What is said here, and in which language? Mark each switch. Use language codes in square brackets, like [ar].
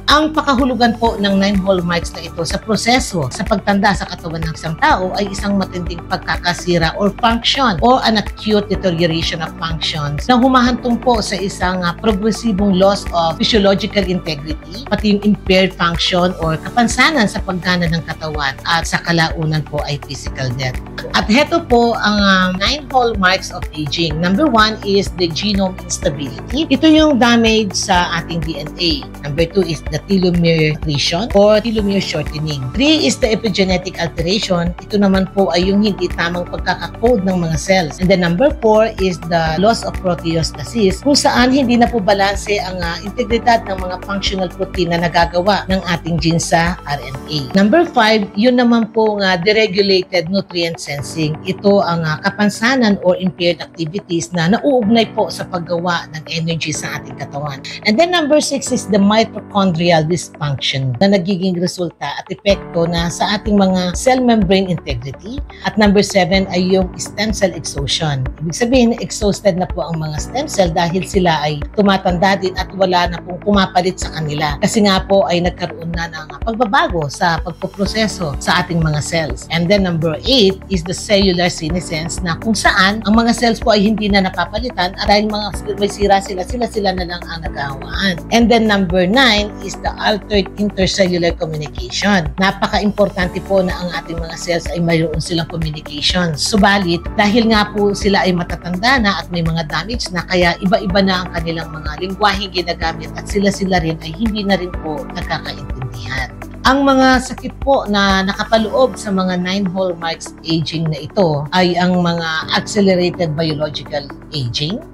[tl] Ang pakahulugan po ng 9 hallmarks na ito sa proseso sa pagtanda sa katawan ng isang tao ay isang matinding pagkakasira or function o [en] an acute deterioration of functions [tl] na humahantong po sa isang progresibong [en] loss of physiological integrity, [tl] pati yung impaired function or kapansanan sa paggana ng katawan at sa kalaunan po ay physical death. At heto po ang 9 hallmarks of aging. [en] Number 1 is the genome instability. [tl] Ito yung damage sa ating DNA. [en] Number 2 is the telomere attrition or telomere shortening. 3 is the epigenetic alteration. [tl] Ito naman po ay yung hindi tamang pagkakakode ng mga cells. [en] And then number 4 is the loss of proteostasis [tl] kung saan hindi na po balanse ang integridad ng mga functional protein na nagagawa ng ating genes sa RNA. [en] Number 5, [tl] yun naman po [en] deregulated nutrient sensing. [tl] Ito ang kapansanan or impaired activities na nauugnay po sa paggawa ng energy sa ating katawan. [en] And then number 6 is the mitochondrial dysfunction [tl] na nagiging resulta at epekto na sa ating mga [en] cell membrane integrity. [tl] At number 7 ay yung stem cell exhaustion. Ibig sabihin, exhausted na po ang mga stem cell dahil sila ay tumatanda din at wala na pong pumapalit sa kanila. Kasi nga po ay nagkaroon na ng pagbabago sa pagpoproseso sa ating mga cells. [en] And then number 8 is the cellular senescence [tl] na kung saan ang mga cells po ay hindi na napapalitan at dahil may sira sila na lang ang naghahawaan. [en] And then number 9 is the altered intercellular communication. [tl] Napaka-importante po na ang ating mga cells ay mayroon silang communication. Subalit, dahil nga po sila ay matatanda na at may mga damage na kaya iba-iba na ang kanilang mga lingwaheng ginagamit at sila rin ay hindi na rin po nagkakaintindihan. Ang mga sakit po na nakapaloob sa mga 9 hallmarks aging na ito ay ang mga accelerated biological aging,